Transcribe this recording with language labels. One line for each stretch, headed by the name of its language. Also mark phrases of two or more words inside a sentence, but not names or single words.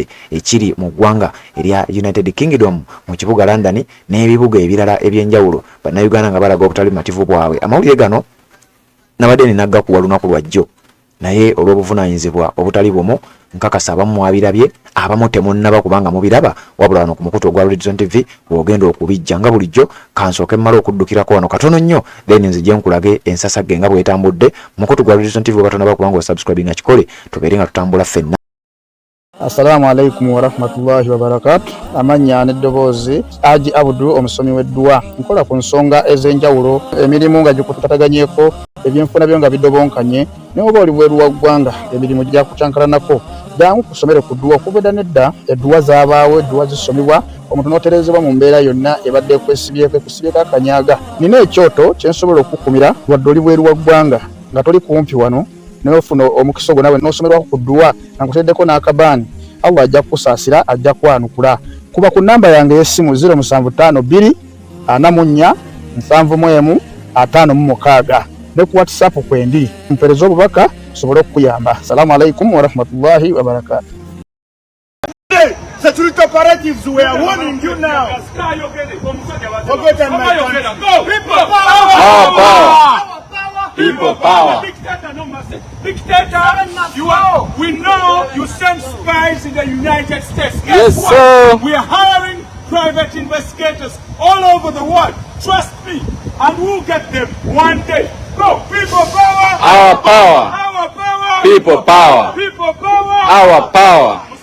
Ganda: ekiri mu ggwanga erya United Kingdom mu kibuga London n'ebibuga ebirala eby'enjawulo bannayuganda nga balaga obutali mativu bwabwe amawulire gano nabadde ninaggakuwa lunaku lwajjo naye olw'obuvunaanyizibwa obutali bumu nkakasa abamu mwabirabye abamu temunnaba kubanga mubiraba wabula wano ku mukutu ogwa Redzone TV bw'ogenda okubijja nga bulijjo kansooke mmala okuddukirako wano katono nnyo then nzije nkulage ensasagge nga bwetambudde mukutu gwa Redzone TV obatonaba kubanga osubscribinga kikole tubeere nga tutambula ffenna.
Arabic: السلام عليكم ورحمة الله وبركاته.
Ganda: Amanya n'eddoboozi Haji Abdul omusomi w'edduwa nkola ku nsonga ez'enjawulo emirimu nga gikutataganyeko ebyenfuna byo nga bidobonkanye ne oba oli bweru wa ggwanga emirimu gya kucankalanako jangu kusomere ku dduwa okubeda nedda edduwa zaabaawo edduwa zisomibwa omuntu n'oterezebwa mu mbeera yonna ebadde ekusibyeko akanyaga nina ekyoto kyensobola okukumira wadde oli bweru wa ggwanga nga toli kumpi wano n'ofuna omukisa ogwo nawe n'osomerwako ku dduwa nga nkuteddeko n'akabaani Allah ajja kukusaasira ajja kwanukula kuba ku namba yange y'essimu 0752 44 71 56 ne ku WhatsApp kwendi mpereza obubaka sobole okuyamba.
Arabic: السلام عليكم ورحمة الله وبركاته.
English: Security operatives, we are warning you now. Forgotten my country. People power. People power. Dictator, we know you send spies in the United States. Yes, sir. We are hiring private investigators all over the world. Trust me, and we'll get them one day. Go, people power. Our power. Our power. People power. People power. Our power.